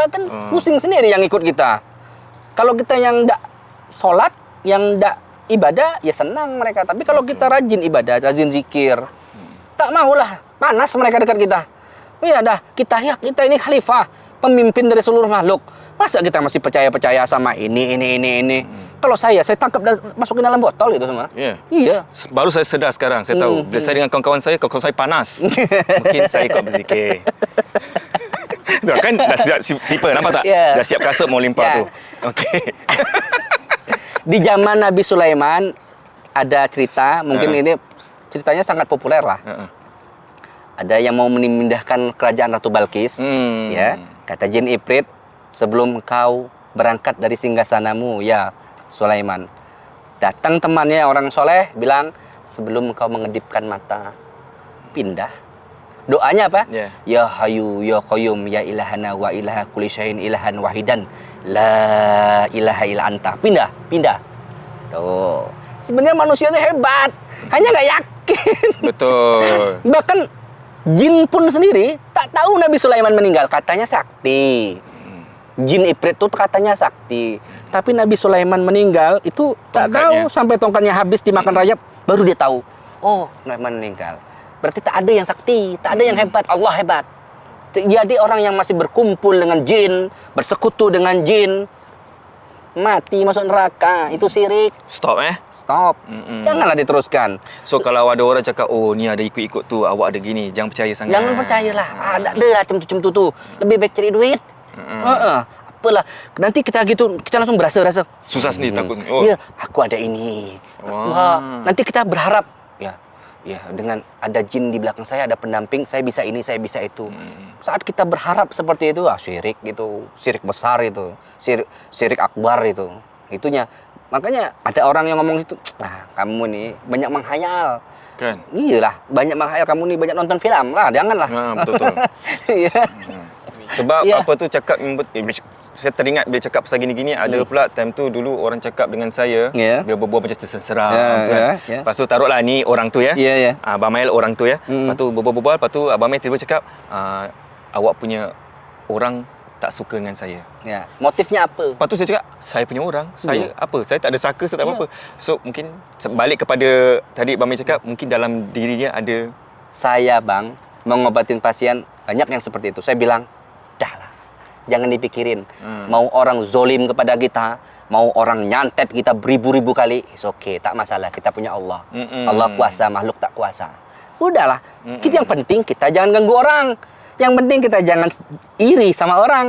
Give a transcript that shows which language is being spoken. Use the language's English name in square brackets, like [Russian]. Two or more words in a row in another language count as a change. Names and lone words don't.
[Indonesian] Kan pusing sendiri yang ikut kita. Kalau kita yang ndak sholat, yang ndak ibadah, ya senang mereka. Tapi kalau kita rajin ibadah, rajin zikir, tak maulah panas mereka dekat kita. Ya dah, kita ini khalifah, pemimpin dari seluruh makhluk. Masa kita masih percaya sama ini. Kalau saya tangkap dan masukin dalam botol itu semua. Iya. [Malay] Baru saya sedar sekarang, saya tahu. Bila saya dengan kawan-kawan saya panas. Mungkin saya ikut berzikir. Tuh, kan dah siap slipper, nampak tak? Yeah. Dah siap kasut mau limpah tu. Okey. [Indonesian] Di zaman Nabi Sulaiman ada cerita, mungkin ini ceritanya sangat populer lah. Ada yang mau memindahkan kerajaan Ratu Balkis, ya. Kata jin Ifrit, sebelum kau berangkat dari singgasanamu, ya Sulaiman, datang temannya orang soleh bilang, sebelum kau mengedipkan mata, pindah. Doanya apa? [Arabic] يا حي يا قيوم يا إلهنا وإله كل شيء إلها واحدا لا إله إلا أنت. [Indonesian] Pindah. Tuh. Sebenarnya manusia itu hebat, hanya nggak yakin. Betul. Bahkan jin pun sendiri tak tahu Nabi Sulaiman meninggal, katanya sakti. Jin Ifrit itu katanya sakti. Tapi Nabi Sulaiman meninggal itu tak tahu, sampai tongkatnya habis dimakan rayap baru dia tahu. Oh, Sulaiman meninggal. Berarti tak ada yang sakti, tak ada yang hebat, Allah hebat. Jadi orang yang masih berkumpul dengan jin, bersekutu dengan jin, mati masuk neraka, itu syirik. Stop. Janganlah diteruskan. [Malay] So kalau ada orang cakap, oh ni ada ikut-ikut tu, awak ada gini, jangan percaya sangat. Jangan percayalah. Ada lah macam tu. Lebih baik cari duit. Apalah. [Indonesian] Nanti kita gitu, kita langsung berasa. Susah sendiri takut. Iya, aku ada ini. Wah, nanti kita berharap ya dengan ada jin di belakang saya, ada pendamping, saya bisa ini, saya bisa itu. Saat kita berharap seperti itu, syirik gitu, syirik besar itu, syirik akbar itu. Itunya. Makanya ada orang yang ngomong itu, kamu nih banyak menghayal. Kan? Iyalah, banyak menghayal, kamu nih banyak nonton film lah, janganlah. Betul. Iya. [Malay] Sebab apa tu cakap, saya teringat bila cakap pasal gini-gini, ada pula time tu dulu orang cakap dengan saya, dia berbual macam terseram kan. Lepas tu taruhlah ni orang tu ya. Abang Mael orang tu ya. Lepas tu berbual, lepas tu Abang Mael tiba-tiba cakap, awak punya orang tak suka dengan saya. Ya. Motifnya apa? Lepas tu saya cakap, saya punya orang, saya apa? Saya tak ada saka, saya tak apa-apa. So mungkin balik kepada tadi Abang Mael cakap, mungkin dalam dirinya ada. Saya [Indonesian] Bang mengobatin pasien banyak yang seperti itu. Saya bilang, dahlah, jangan dipikirin. Mau orang zolim kepada kita, mau orang nyantet kita beribu-ribu kali, [English] it's okay, [Indonesian] tak masalah. Kita punya Allah. Allah kuasa, makhluk tak kuasa. udahlah. Yang penting kita jangan ganggu orang. Yang penting kita jangan iri sama orang.